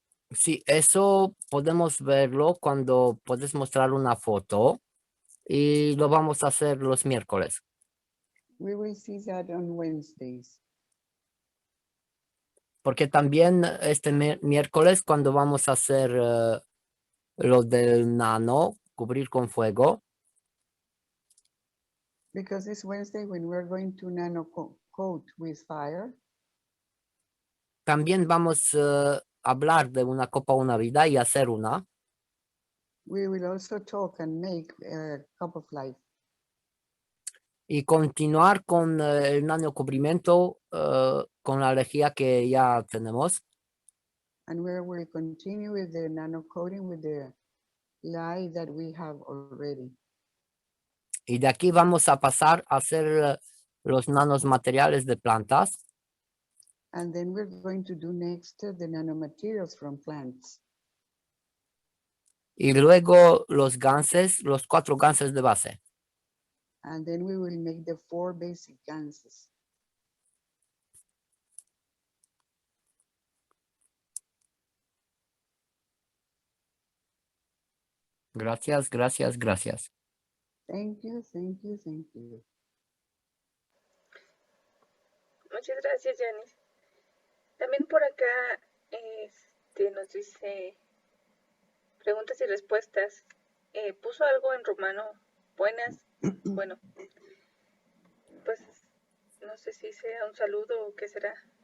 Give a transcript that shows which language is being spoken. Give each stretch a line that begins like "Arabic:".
Spanish: sí, eso podemos verlo cuando puedes mostrar una foto y lo vamos a hacer los miércoles.
English: We will see that on Wednesdays.
Spanish: Porque también este miércoles cuando vamos a hacer lo del nano, cubrir con fuego,
English: Because this Wednesday when we're going to nano coat with fire,
Spanish: también vamos a hablar de una copa, una vida y hacer una.
English: we will also talk and make a cup of life.
Spanish: Y continuar con el nano cubrimiento con la energía que ya tenemos.
English: And we will continue with the nano coating with the lye that we have already.
Spanish: Y de aquí vamos a pasar a hacer los nanos materiales de plantas.
English: And then we're going to do next the nanomaterials from plants.
Spanish: Y luego los ganses, los 4 ganses de base.
English: And then we will make the 4 basic ganses.
Spanish: Gracias, gracias, gracias.
English: Thank you, thank you, thank you.
Spanish: Muchas gracias, Janice. También por acá nos dice preguntas y respuestas. Puso algo en rumano. Buenas. Bueno, pues no sé si sea un saludo o qué será.